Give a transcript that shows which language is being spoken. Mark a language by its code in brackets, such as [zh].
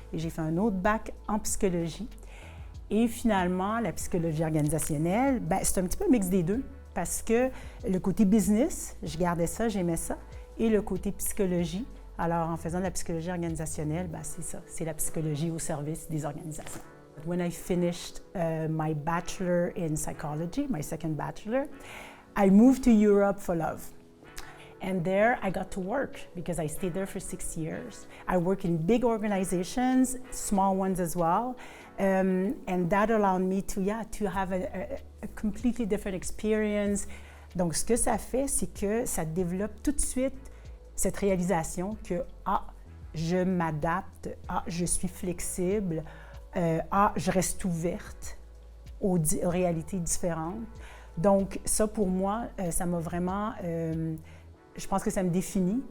[fr] Et j'ai fait un autre bac en psychologie. Et finalement, la psychologie organisationnelle, c'est un petit peu un mix des deux parce que le côté business, je gardais ça, j'aimais ça, et le côté psychologie. Alors, en faisant de la psychologie organisationnelle, c'est ça, c'est la psychologie au service des organisations. [en] When I finished my bachelor in psychology, my second bachelor, I moved to Europe for love. And there I got to work because I stayed there for 6 years. I work in big organizations, small ones as well. And that allowed me to have a completely different experience. [fr] Donc, ce que ça fait, c'est que ça développe tout de suite cette réalisation que, je m'adapte, je suis flexible, je reste ouverte aux réalités différentes. Donc, ça, pour moi, ça m'a vraiment... je pense que ça me définit.